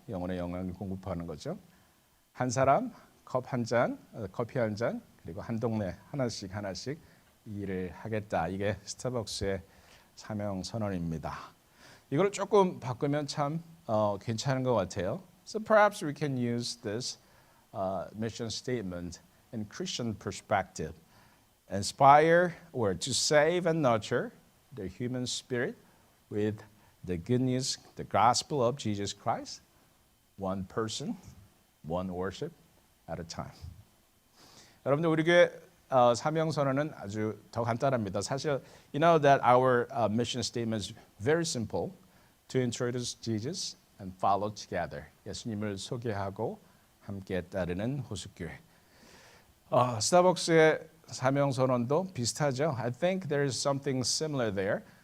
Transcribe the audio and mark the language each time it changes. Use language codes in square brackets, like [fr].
[ko] 영혼의 영양을 공급하는 거죠. 한 사람, 컵 한 잔, 커피 한 잔, 그리고 한 동네 하나씩 일을 하겠다. 이게 스타벅스의 사명 선언입니다. 이걸 조금 바꾸면 참 괜찮은 것 같아요. [en] So perhaps we can use this mission statement in Christian perspective. Inspire or to save and nurture the human spirit with the good news, the gospel of Jesus Christ, one person, one worship at a time. [ko] 여러분들 우리 교회 사명 선언은 아주 더 간단합니다. 사실 [en] you know that our mission statement is very simple. To introduce Jesus and follow together. [ko] 예수님을 소개하고 함께 따르는 호숫교회. 스타벅스의 사명 선언도 비슷하죠. [en] I think there is something similar there.